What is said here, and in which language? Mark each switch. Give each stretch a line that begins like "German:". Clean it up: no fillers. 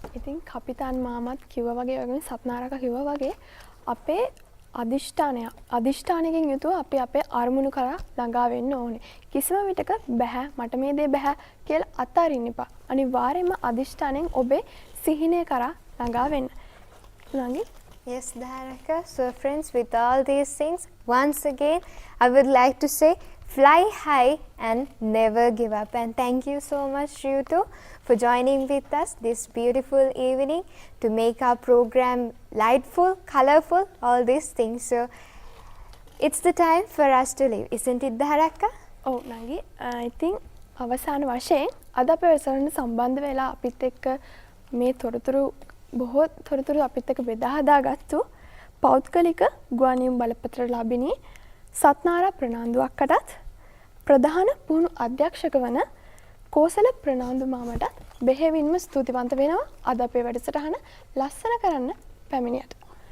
Sinhala: ඉතින් කපිතාන් මාමත් කිව්වා වගේ වගේ සත්නාරක කිව්වා වගේ අපේ අධිෂ්ඨානයකින් යුතුව අපි අපේ අරමුණු කරා ළඟා වෙන්න ඕනේ. කිසිම විටක බෑ මට මේ දේ බෑ කියලා අතාරින්න එපා. අනිවාර්යයෙන්ම අධිෂ්ඨානයෙන් ඔබේ සිහිනය කරා ළඟා වෙන්න. නංගි?
English: Yes, Dharaka. So friends, with all these things, once again, I would like to say, fly high and never give up. And thank you so much, you two, for joining with us this beautiful evening to make our program lightful, colorful, all these things. So it's the time for us to leave, isn't it, Dharaka? Oh, Nangi, I think
Sinhala: අවසාන වශයෙන් අද අපේ වැඩසටහන සම්බන්ධ වෙලා අපිත් එක්ක මේ බොහෝ තොරතුරු අපිත් එක්ක බෙදා හදාගත්තු පෞද්ගලික ගුවන්විදුලි බලපත්‍ර ලාභිනී සත්නාරා ප්‍රනාන්දුවක්කටත් ප්‍රධාන පුහුණු අධ්‍යක්ෂක වන කෝසල ප්‍රනාන්දු මාමටත් බෙහෙවින්ම ස්තුතිවන්ත වෙනවා අද අපේ වැඩසටහන ලස්සන කරන්න පැමිණියට.